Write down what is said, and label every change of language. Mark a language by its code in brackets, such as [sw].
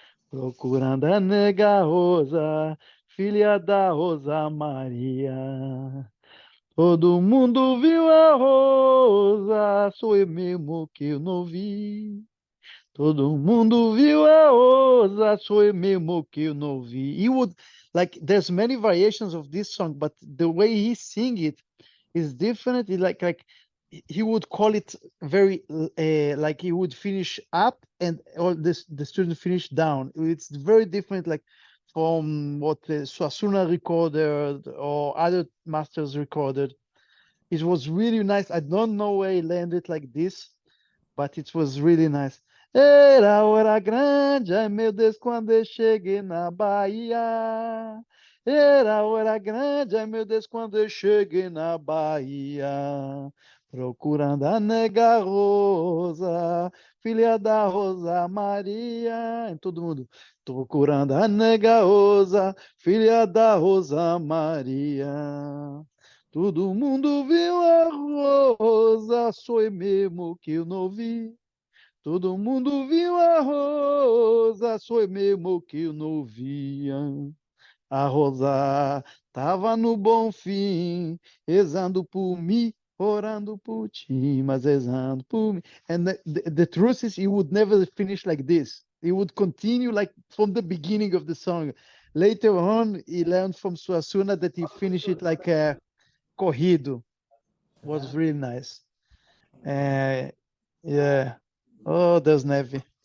[pt] Procurando a nega Rosa, filha da Rosa Maria. Todo mundo viu a Rosa, sou eu mesmo que eu não vi. Todo mundo viu a ousa, sou eu mesmo que eu não vi. [en] He would, like, there's many variations of this song, but the way he sing it is different. Like he would call it very like he would finish up and or this the student finish down. It's very different, like from what Suasuna recorded or other masters recorded. It was really nice. I don't know where he landed like this, but it was really nice. [pt] Era hora grande, ai meu Deus, quando eu cheguei na Bahia. Era hora grande, ai meu Deus, quando eu cheguei na Bahia. Procurando a nega Rosa, filha da Rosa Maria. E todo mundo. Procurando a nega Rosa, filha da Rosa Maria. Todo mundo viu a rosa, sou eu mesmo que eu não vi. Todo mundo viu a rosa, sou eu mesmo que eu não via. A rosa tava no bom fim, rezando por mim, orando por ti, mas rezando por mim. [en] And the truth is, he would never finish like this. He would continue like from the beginning of the song. Later on, he learned from Suasuna that he finished it like a corrido. Was really nice. Yeah. Oh, Deus neve.